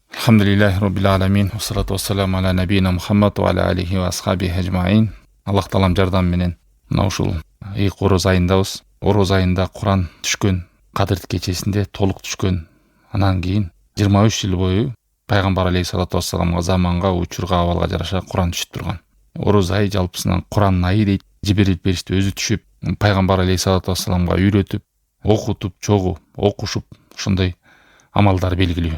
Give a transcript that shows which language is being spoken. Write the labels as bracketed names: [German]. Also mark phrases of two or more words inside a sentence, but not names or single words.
[Arabic] الحمد لله رب العالمين. والصلاة والسلام على نبينا محمد وعلى آله وأصحابه أجمعين. [Kyrgyz] Аллах таалам жардам менен мына ушул ыйык ороз айындабыз. Ороз айында Куран түшкөн, Кадыр кечесинде толук түшкөн. Анан кийин 23 жыл бою пайгамбар [Arabic] عليه الصلاة والسلام [Kyrgyz] заманга, учурга, абалга жараша Куран түшүп турган. Ороз айы жалпысынан Куран айы дейт. Жибирил периште өзү түшүп, пайгамбар [Arabic] عليه الصلاة والسلام [Kyrgyz] үйрөтүп, окутуп, чогуу, окушуп, ушундай амалдар белгилүү.